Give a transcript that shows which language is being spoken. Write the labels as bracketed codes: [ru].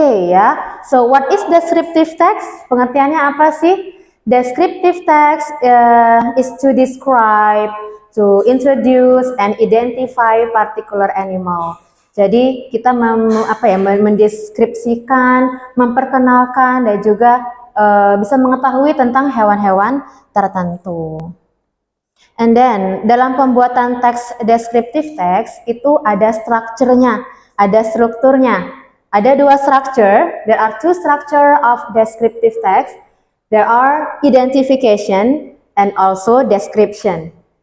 [en] Ya. So what is descriptive text? [id] Pengertiannya apa sih? [en] Descriptive text is to describe, to introduce and identify particular animal. [id] Jadi kita mendeskripsikan, memperkenalkan dan juga bisa mengetahui tentang hewan-hewan tertentu. [en] And then [id] dalam pembuatan teks descriptive text itu ada strukturnya, ada strukturnya. Ada 2 structure. [en] There are 2 structure of descriptive text. There are identification and also description.